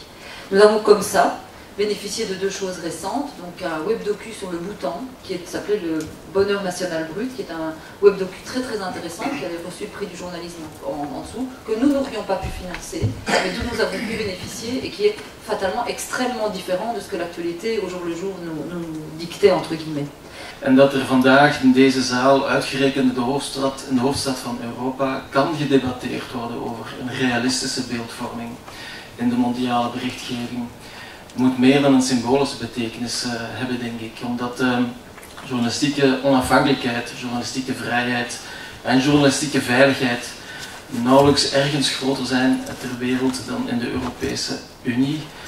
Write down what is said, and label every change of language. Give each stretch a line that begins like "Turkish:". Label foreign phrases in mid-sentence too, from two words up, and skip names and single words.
French: Nous avons comme ça bénéficié de deux choses récentes, donc un web-docu sur le Bhoutan, qui s'appelait le Bonheur National Brut, qui est un web-docu très intéressant, qui avait reçu le prix du journalisme en dessous, que nous n'aurions pas pu financer, mais dont nous avons pu bénéficier, et qui est fatalement extrêmement différent de ce que l'actualité au jour le jour nous dictait, entre guillemets.
Dutch: En dat vandaag in deze zaal, uitgerekend in de hoofdstad van Europa, kan gedebatteerd worden over een realistische beeldvorming in de mondiale berichtgeving. Moet meer dan een symbolische betekenis hebben, denk ik. Omdat journalistieke onafhankelijkheid, journalistieke vrijheid en journalistieke veiligheid nauwelijks ergens groter zijn ter wereld dan in de Europese Unie.